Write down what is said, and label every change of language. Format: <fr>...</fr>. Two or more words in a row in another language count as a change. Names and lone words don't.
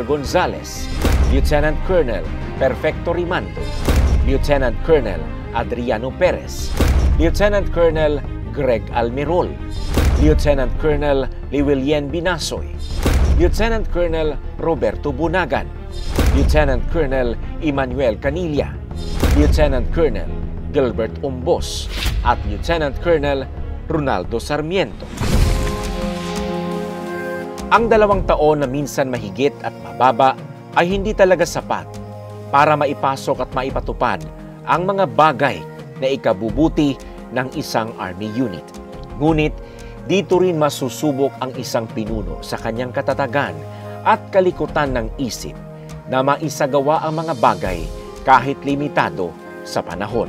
<tl>Gonzales, Lieutenant Colonel Perfecto Rimando, Lieutenant Colonel Adriano Perez, Lieutenant Colonel Greg Almirol, Lieutenant Colonel Liwilien Binasoy, Lieutenant Colonel Roberto Bunagan, Lieutenant Colonel Emmanuel Canilla, Lieutenant Colonel Gilbert Umbos, at Lieutenant Colonel Ronaldo Sarmiento. Ang 2 taon na minsan mahigit at mababa ay hindi talaga sapat para maipasok at maipatupad ang mga bagay na ikabubuti ng isang Army unit. Ngunit, dito rin masusubok ang isang pinuno sa kanyang katatagan at kalikutan ng isip na maisagawa ang mga bagay kahit limitado sa panahon.</tl>